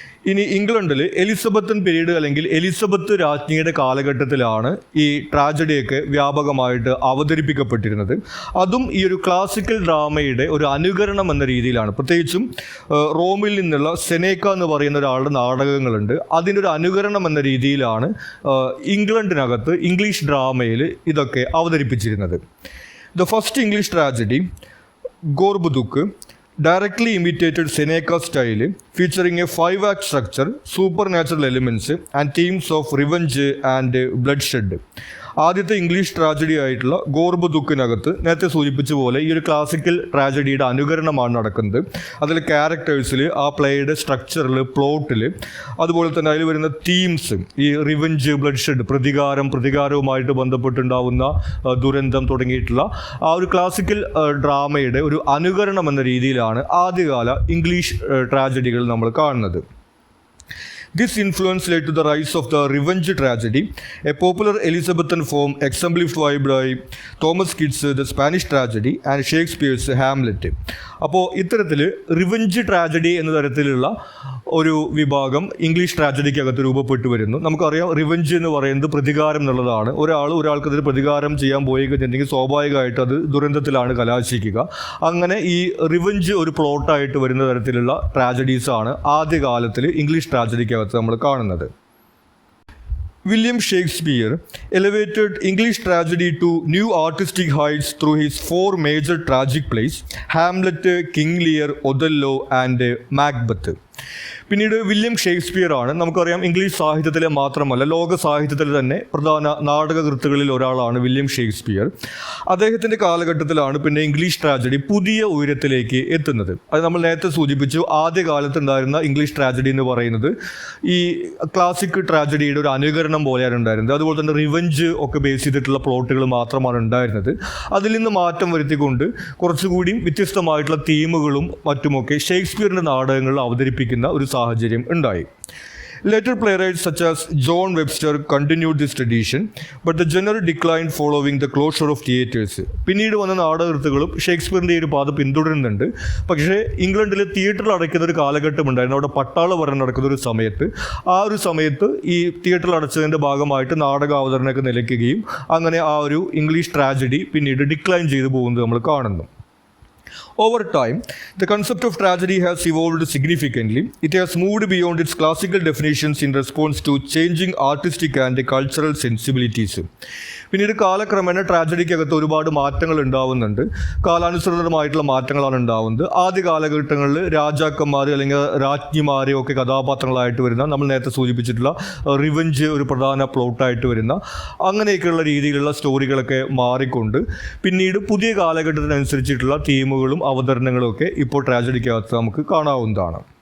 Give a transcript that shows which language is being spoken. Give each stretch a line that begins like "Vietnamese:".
Malayalam: ഇനി ഇംഗ്ലണ്ടിൽ Elizabethan period അല്ലെങ്കിൽ എലിസബത്ത് രാജ്ഞിയുടെ കാലഘട്ടത്തിലാണ് ഈ ട്രാജഡിയൊക്കെ വ്യാപകമായിട്ട് അവതരിപ്പിക്കപ്പെട്ടിരുന്നത്. അതും ഈ ഒരു ക്ലാസിക്കൽ ഡ്രാമയുടെ ഒരു അനുകരണം എന്ന രീതിയിലാണ്. പ്രത്യേകിച്ചും റോമിൽ നിന്നുള്ള സെനേക്ക എന്ന് പറയുന്ന ഒരാളുടെ നാടകങ്ങളുണ്ട്. അതിൻ്റെ ഒരു അനുകരണം എന്ന രീതിയിലാണ് ഇംഗ്ലണ്ടിനകത്ത് ഇംഗ്ലീഷ് ഡ്രാമയിൽ ഇതൊക്കെ അവതരിപ്പിച്ചിരുന്നത്.
English: The first English tragedy Gorboduc directly imitated Seneca style, featuring a 5-act structure, supernatural elements, and themes of revenge and bloodshed.
Malayalam: ആദ്യത്തെ ഇംഗ്ലീഷ് ട്രാജഡി ആയിട്ടുള്ള ഗോർബുദുക്കിനകത്ത് നേരത്തെ സൂചിപ്പിച്ച പോലെ ഈ ഒരു ക്ലാസിക്കൽ ട്രാജഡിയുടെ അനുകരണമാണ് നടക്കുന്നത്. അതിൽ ക്യാരക്ടേഴ്സിൽ, ആ പ്ലേയുടെ സ്ട്രക്ചറിൽ, പ്ലോട്ടിൽ, അതുപോലെ തന്നെ അതിൽ വരുന്ന തീംസ്, ഈ റിവഞ്ച്, ബ്ലഡ്ഷെഡ്, പ്രതികാരവുമായിട്ട് ബന്ധപ്പെട്ടുണ്ടാവുന്ന ദുരന്തം തുടങ്ങിയിട്ടുള്ള ആ ഒരു ക്ലാസിക്കൽ ഡ്രാമയുടെ ഒരു അനുകരണം എന്ന രീതിയിലാണ് ആദ്യകാല ഇംഗ്ലീഷ് ട്രാജഡികൾ നമ്മൾ കാണുന്നത്.
English: This influence led to the rise of the revenge tragedy, a popular Elizabethan form exemplified by Thomas Kyd's The Spanish Tragedy and Shakespeare's Hamlet.
Malayalam: അപ്പോൾ ഇത്തരത്തിൽ റിവഞ്ച് ട്രാജഡി എന്ന തരത്തിലുള്ള ഒരു വിഭാഗം ഇംഗ്ലീഷ് ട്രാജഡിക്കകത്ത് രൂപപ്പെട്ടു വരുന്നു. നമുക്കറിയാം, റിവഞ്ച് എന്ന് പറയുന്നത് പ്രതികാരം എന്നുള്ളതാണ്. ഒരാൾക്കതിൽ പ്രതികാരം ചെയ്യാൻ പോയി കഴിഞ്ഞിട്ടുണ്ടെങ്കിൽ സ്വാഭാവികമായിട്ട് അത് ദുരന്തത്തിലാണ് കലാശിക്കുക. അങ്ങനെ ഈ റിവഞ്ച് ഒരു പ്ലോട്ടായിട്ട് വരുന്ന തരത്തിലുള്ള ട്രാജഡീസാണ് ആദ്യകാലത്തിൽ ഇംഗ്ലീഷ് ട്രാജഡിക്കകത്ത് നമ്മൾ കാണുന്നത്.
English: William Shakespeare elevated English tragedy to new artistic heights through his 4 major tragic plays, Hamlet, King Lear, Othello and Macbeth.
Malayalam: പിന്നീട് വില്യം ഷേക്സ്പിയർ ആണ്. നമുക്കറിയാം, ഇംഗ്ലീഷ് സാഹിത്യത്തിലെ മാത്രമല്ല ലോക സാഹിത്യത്തിൽ തന്നെ പ്രധാന നാടകകൃത്തുകളിൽ ഒരാളാണ് വില്യം ഷേക്സ്പിയർ. അദ്ദേഹത്തിൻ്റെ കാലഘട്ടത്തിലാണ് പിന്നെ ഇംഗ്ലീഷ് ട്രാജഡി പുതിയ ഉയരത്തിലേക്ക് എത്തുന്നത്. അത് നമ്മൾ നേരത്തെ സൂചിപ്പിച്ചു, ആദ്യകാലത്ത് ഉണ്ടായിരുന്ന ഇംഗ്ലീഷ് ട്രാജഡി എന്ന് പറയുന്നത് ഈ ക്ലാസിക് ട്രാജഡിയുടെ ഒരു അനുകരണം പോലെയാണ് ഉണ്ടായിരുന്നത്. അതുപോലെ തന്നെ റിവഞ്ച് ഒക്കെ ബേസ് ചെയ്തിട്ടുള്ള പ്ലോട്ടുകൾ മാത്രമാണ് ഉണ്ടായിരുന്നത്. അതിൽ നിന്ന് മാറ്റം വരുത്തിക്കൊണ്ട് കുറച്ചുകൂടി വ്യത്യസ്തമായിട്ടുള്ള തീമുകളും മറ്റുമൊക്കെ ഷേക്സ്പിയറിൻ്റെ നാടകങ്ങളിൽ അവതരിപ്പിക്കുന്ന ഒരു സാഹചര്യം ഉണ്ടായി.
English: Later playwrights such as John Webster continued this tradition, but the genre declined following the closure of theatres.
Malayalam: പിന്നീട് വന്ന നാടകകൃത്തുക്കളും ഷേക്സ്പിയറിൻ്റെ ഒരു പാത പിന്തുടരുന്നുണ്ട്. പക്ഷേ ഇംഗ്ലണ്ടിൽ തിയേറ്ററിൽ അടയ്ക്കുന്ന ഒരു കാലഘട്ടം ഉണ്ടായിരുന്നു. അവിടെ പട്ടാള ഭരണം നടക്കുന്ന ഒരു സമയത്ത്, ആ ഒരു സമയത്ത് ഈ തിയേറ്ററിൽ അടച്ചതിൻ്റെ ഭാഗമായിട്ട് നാടക അവതരണമൊക്കെ നിലയ്ക്കുകയും അങ്ങനെ ആ ഒരു ഇംഗ്ലീഷ് ട്രാജഡി പിന്നീട് ഡിക്ലൈൻ ചെയ്തു പോകുന്നത് നമ്മൾ കാണുന്നു.
English: Over time, the concept of tragedy has evolved significantly. It has moved beyond its classical definitions in response to changing artistic and cultural sensibilities.
Malayalam: പിന്നീട് കാലക്രമേണ ട്രാജഡിക്കകത്ത് ഒരുപാട് മാറ്റങ്ങൾ ഉണ്ടാവുന്നുണ്ട്. കാലാനുസൃതമായിട്ടുള്ള മാറ്റങ്ങളാണ് ഉണ്ടാവുന്നത്. ആദ്യ കാലഘട്ടങ്ങളിൽ രാജാക്കന്മാർ അല്ലെങ്കിൽ രാജ്ഞിമാരെ ഒക്കെ കഥാപാത്രങ്ങളായിട്ട് വരുന്ന, നമ്മൾ നേരത്തെ സൂചിപ്പിച്ചിട്ടുള്ള റിവഞ്ച് ഒരു പ്രധാന പ്ലോട്ടായിട്ട് വരുന്ന അങ്ങനെയൊക്കെയുള്ള രീതിയിലുള്ള സ്റ്റോറികളൊക്കെ മാറിക്കൊണ്ട് പിന്നീട് പുതിയ കാലഘട്ടത്തിനനുസരിച്ചിട്ടുള്ള തീമുകളും അവതരണങ്ങളും ഒക്കെ ഇപ്പോൾ ട്രാജഡിക്കകത്ത് നമുക്ക് കാണാവുന്നതാണ്.